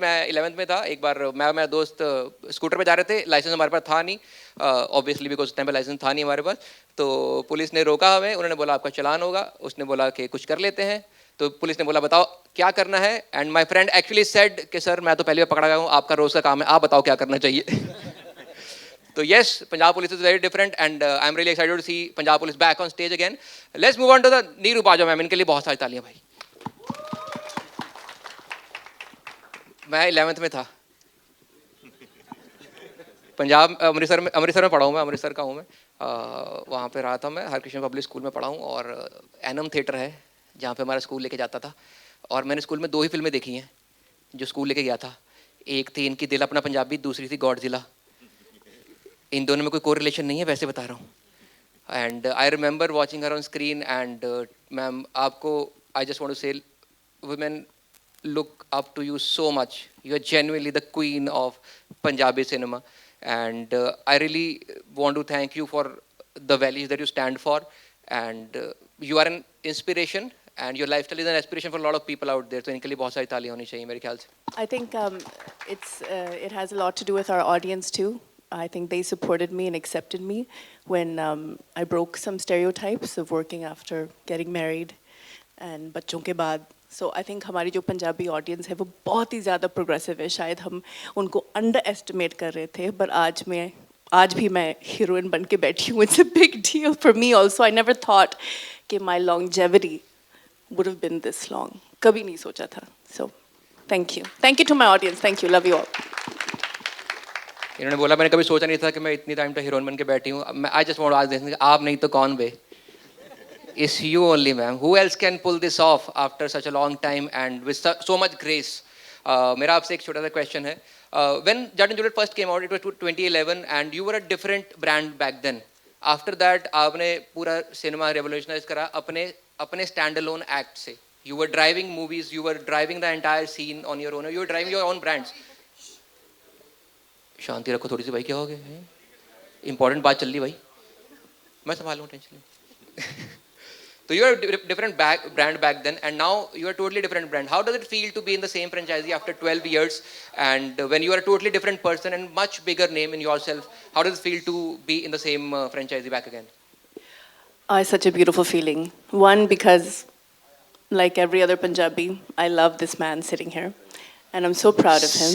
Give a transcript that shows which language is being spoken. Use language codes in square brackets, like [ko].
[hi] मैं 11th में था, एक बार मैं मेरा दोस्त स्कूटर पे जा रहे थे, लाइसेंस हमारे पास था नहीं ऑब्वियसली, बिकॉज उस टाइम पे लाइसेंस था नहीं हमारे पास. तो पुलिस ने रोका हमें, उन्होंने बोला आपका चलान होगा. उसने बोला कि कुछ कर लेते हैं. तो पुलिस ने बोला बताओ क्या करना है. [en] and my friend actually said [hi] कि सर मैं तो पहली बार पकड़ा गया हूँ, आपका रोज का काम है, आप बताओ क्या करना चाहिए. [en] So yes, Punjab Police is very different, and I'm really excited to see Punjab Police back on stage again. Let's move on to the Neeru Bajo ma'am. [hi] इनके लिए बहुत सारी तालियां भाई. मैं 11th में था, पंजाब अमृतसर में पढ़ा हूँ मैं, अमृतसर का हूँ मैं. वहाँ पे रहा था मैं, हरकृष्ण पब्लिक स्कूल में पढ़ा हूँ. और एनम थिएटर है जहाँ पे हमारा स्कूल लेके जाता था. और मैंने स्कूल में 2 ही फिल्में देखी हैं जो स्कूल लेके गया था. एक थी इनकी दिल अपना पंजाबी, दूसरी थी गॉडजिला. इन दोनों में कोई कोरिलेशन नहीं है, वैसे बता रहा हूँ. [en] And I remember watching her on screen. And ma'am आपको I just want to say women look up to you so much. You are genuinely the queen of Punjabi cinema, and I really want to thank you for the values that you stand for. And you are an inspiration, and your lifestyle is an inspiration for a lot of people out there. So [hi] इनके लिए बहुत सारी तालियां होनी चाहिए मेरे ख्याल से. [en] I think it has a lot to do with our audience too. I think they supported me and accepted me when I broke some stereotypes of working after getting married and [hi] बच्चों के बाद. So I think हमारी जो Punjabi audience है वो बहुत ही ज़्यादा progressive है. शायद हम उनको under estimate कर रहे थे, पर आज भी मैं heroine बन के बैठी हूँ. [en] It's a big deal for me also. I never thought कि my longevity would have been this long. [hi] कभी नहीं सोचा था. [en] So thank you. Thank you to my audience. Thank you. Love you all. [hi] इन्होंने बोला मैंने कभी सोचा नहीं था कि मैं इतनी टाइम तक हीरोइन बन के बैठी हूँ. [en] I just want to ask this, [hi] आप नहीं तो कौन बे? [en] It's you only, ma'am. Who else can pull this off after such a long time and with so much grace? [hi] मेरा आपसे एक छोटा सा क्वेश्चन है. [en] When Jat and Juliet first came out, it was 2011, and you were a different brand back then. After that, [hi] आपने पूरा cinema revolutionize करा अपने standalone act से. [en] You were driving movies, you were driving the entire scene on your own. You were driving your own brands. [hi] शांति रखो थोड़ी सी भाई, क्या हो गया? Important बात चल रही भाई, मैं संभालूँ, टेंशन नहीं. [en] So you were a different brand back then, and now you are a totally different brand. How does it feel to be in the same franchisee after 12 years, and when you are a totally different person and much bigger name in yourself, how does it feel to be in the same franchisee back again? It's such a beautiful feeling. One, because like every other Punjabi, I love this man sitting here, and I'm so proud of him.